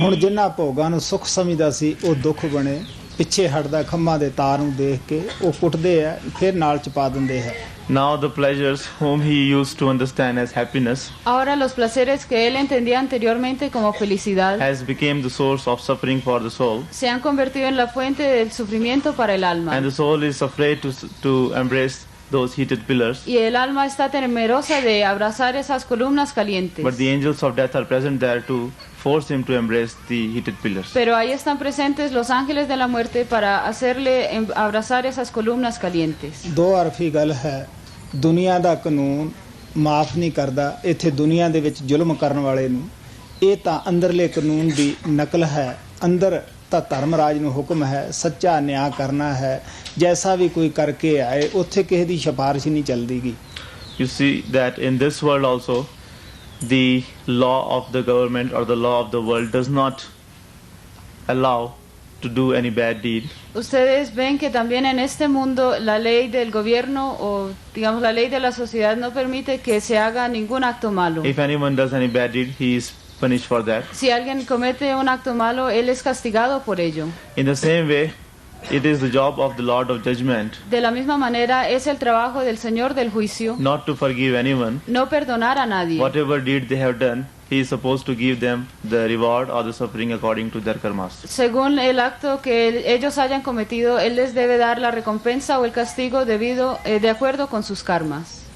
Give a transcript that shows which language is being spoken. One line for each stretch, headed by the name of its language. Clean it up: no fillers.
Punjabi: ਹੁਣ ਜਿਨ੍ਹਾਂ ਭੋਗਾਂ ਨੂੰ ਸੁਖ ਸਮਝਦਾ ਸੀ ਉਹ ਦੁੱਖ ਬਣੇ, ਪਿੱਛੇ ਹਟਦਾ ਖੰਭਾਂ ਦੇ ਤਾਰ ਨੂੰ ਦੇਖ ਕੇ ਉਹ ਕੁੱਟਦੇ ਆ, ਫਿਰ ਨਾਲ ਚਪਾ ਦਿੰਦੇ ਹੈ।
English: Now the pleasures whom he used to understand as happiness,
Spanish: ahora los placeres que él entendía anteriormente como felicidad,
English: has become the source of suffering for the soul,
Spanish: se han convertido en la fuente del sufrimiento para el alma.
English: and the soul is afraid to embrace those heated pillars.
Spanish: Y el alma está temerosa de abrazar esas columnas calientes.
English: But the angels of death are present there to force him to embrace the heated pillars.
Spanish: Pero ahí están presentes los ángeles de la muerte para hacerle abrazar esas columnas calientes.
Punjabi: ਦੋ ਅਰਫੀ ਗੱਲ ਹੈ, ਦੁਨੀਆ ਦਾ ਕਾਨੂੰਨ ਮਾਫ ਨਹੀਂ ਕਰਦਾ ਇੱਥੇ ਦੁਨੀਆ ਦੇ ਵਿੱਚ ਜ਼ੁਲਮ ਕਰਨ ਵਾਲੇ ਨੂੰ, ਇਹ ਤਾਂ ਅੰਦਰਲੇ ਕਾਨੂੰਨ ਦੀ ਨਕਲ ਹੈ। ਅੰਦਰ ਤਾਂ ਧਰਮਰਾਜ ਨੂੰ ਹੁਕਮ ਹੈ ਸੱਚਾ ਨਿਆਂ ਕਰਨਾ ਹੈ, ਜੈਸਾ ਵੀ ਕੋਈ ਕਰਕੇ ਆਏ ਉੱਥੇ ਕਿਸੇ ਦੀ ਸਿਫਾਰਿਸ਼ ਨਹੀਂ ਚੱਲਦੀਗੀ।
English: You see that in this world also, the law of the government or the law of the world does not allow to do any bad deed.
Spanish: Ustedes ven que también en este mundo la ley del gobierno o digamos la ley de la sociedad no permite que se haga ningún acto malo.
English: If anyone does any bad deed, he is punished for that.
Spanish: Si alguien comete un acto malo, él es castigado por ello.
English: In the same way, it is the job of the Lord of Judgment
Spanish: De la misma manera es el trabajo del Señor del juicio
English: not to forgive anyone.
Spanish: no perdonar a nadie.
English: Whatever deed they have done, he is supposed to give them the reward or the suffering according to their karmas.
Spanish: Según el acto que ellos hayan cometido, él les debe dar la recompensa o el castigo debido de acuerdo con sus karmas.